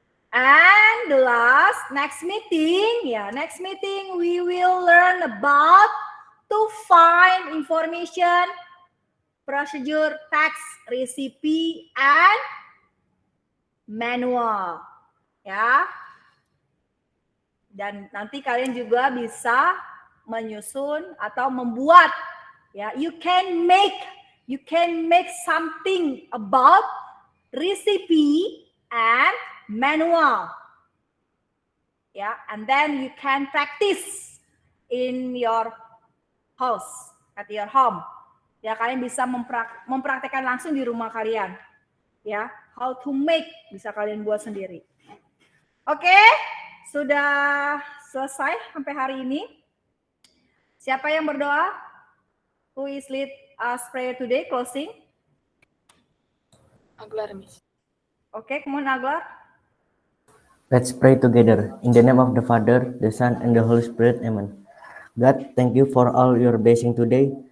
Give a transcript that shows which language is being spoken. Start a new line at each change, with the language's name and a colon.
English: And the next meeting we will learn about to find information, procedure, text, recipe, and manual.
Indonesian: Ya. Dan nanti kalian juga bisa menyusun atau membuat.
English: Ya, you can make something about recipe and manual. Yeah, and then you can practice in your house, at your home.
Indonesian: Ya, kalian bisa mempraktekkan langsung di rumah kalian. Ya,
English: how to make
Indonesian: bisa kalian buat sendiri. Oke, sudah selesai sampai hari ini. Siapa yang berdoa?
English: Who is lead us prayer today? Closing. Aglar, Miss. Okay, come on, Aglar. Let's pray together. In the name of the Father, the Son, and the Holy Spirit. Amen. God, thank you for all your blessing today.